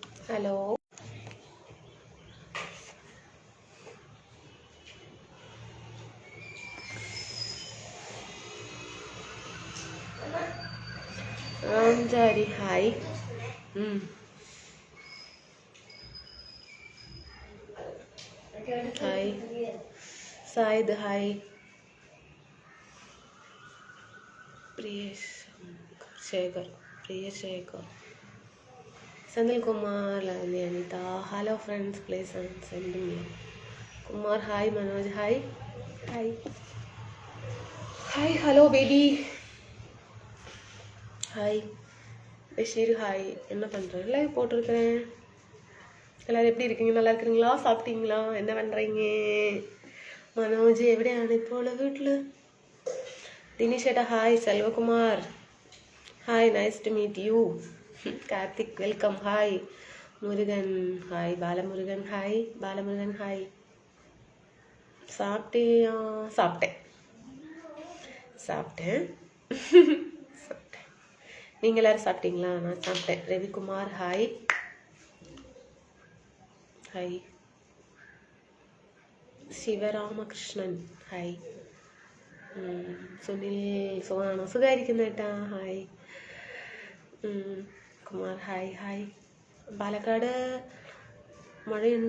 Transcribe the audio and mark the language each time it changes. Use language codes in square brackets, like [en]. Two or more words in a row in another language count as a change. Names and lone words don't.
[ml] ഹലോ. രാംചാരി ഹായ്. ഹായ് സായിദ് ഹായ്. പ്രിയശേഖർ Sanil Kumar, Lavanya Anita. [en] Hello friends, please send me. Kumar, hi. Manoj, hi. Hi. Hi, hello baby. Hi. Bashir, hi. [ta] என்ன பண்றீங்க? லைவ் போட்டுருக்கேன். எல்லாரும் எப்படி இருக்கீங்க? நல்லா இருக்கீங்களா? சாப்பிட்டீங்களா? என்ன பண்றீங்க? [ml] മനോജ് എവിടെയാണ് ഇപ്പോൾ? വീട്ടില്. ദിനേശ് ചേട്ടാ ഹായ്. സെൽവകുമാർ ഹായ്, [en] nice to meet you. [ml] കാർത്തിക് [en] welcome hi. [ml] മുരുകൻ ഹായ്. ബാലമുരുകൻ ഹായ്. ബാലമുരുകൻ ഹായ്. [ta] சாப்பிட்டியா? சாப்பிட்டேன். நீங்க எல்லாரும் சாப்பிட்டீங்களா? நான் சாப்பிட்டேன். ரவிக்குமார் ஹாய். [ml] ഹായ്. ശിവരാമകൃഷ്ണൻ ഹായ്. സുനിൽ സുഖമാണോ? സുഖമായിരിക്കുന്നു കേട്ടാ. ഹായ്. കുമാർ ഹായ്. ഹായ്. പാലക്കാട് മഴയുണ്ടോ?